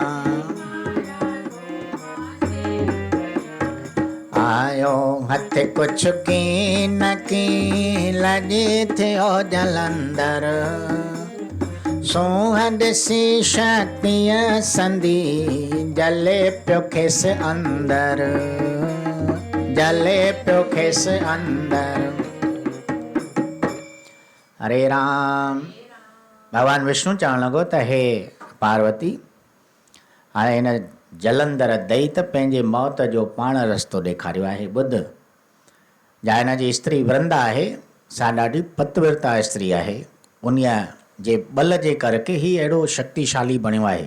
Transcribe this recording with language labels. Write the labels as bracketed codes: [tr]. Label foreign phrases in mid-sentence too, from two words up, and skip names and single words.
[sd] आयो हथ कुझु की न की, लॼी थियो जलंधर। सूंहं ॾिसी शक्तिअ संदी, जले पियो खेसि अंदर, जले पियो खेसि अंदर। हरे राम। भगवान विष्णु चवणु लॻो त हे पार्वती, हाणे हिन जलंधर दैत पंहिंजे मौत जो पाण रस्तो ॾेखारियो आहे। ॿुध, जा हिन जी स्त्री वृंदा आहे, सा ॾाढी पतविरता स्त्री आहे। उन्हीअ जे बल जे करके ही अहिड़ो शक्तिशाली बणियो आहे।